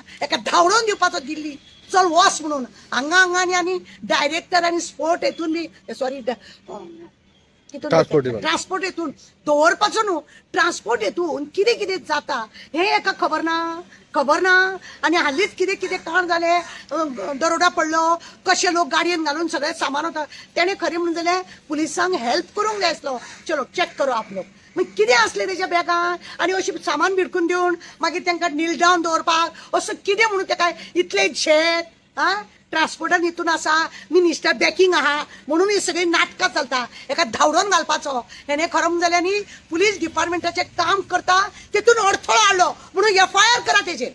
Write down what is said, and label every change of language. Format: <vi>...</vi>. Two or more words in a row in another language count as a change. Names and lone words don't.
<kok>हेका धांवडोन दिवपाचो दिल्ली चल वच म्हणून. हांगा आनी डायरेक्टर आनी स्पोर्ट हेतून बी सॉरी ट्रान्सपोर्ट हेतून दवरपाचो न्हू. ट्रान्सपोर्ट हेतून कितें कितें जाता हे हेका खबर ना. आनी हालींच कितें कितें कांड जालें, दरोडा पडलो, कशे लोक गाडयेन घालून सगळे सामान होता. तेणें खरें म्हणून जाल्यार पुलिसांक हेल्प करूंक जाय आसलो.</kok> <hi>चलो चेक करो आप लोग.</hi> <kok>मागीर कितें असलें तेज्या बॅगां आनी अशें सामान भिडकून दिवन मागीर तांकां नील डावन दवरपाक असं कितें म्हणून तेका इतलें झेत. ट्रान्सपोर्टान हितून आसा,</kok> <en>minister backing</en> <kok>आहा म्हणून ही सगळी नाटकां चलता. एका धांवडोन घालपाचो. हेणें खरें म्हणून जाल्यार न्ही पुलीस डिपार्टमेंटाचें काम करता तितून अडथळो हाडलो म्हणून एफआयआर करा तेजेर.</kok>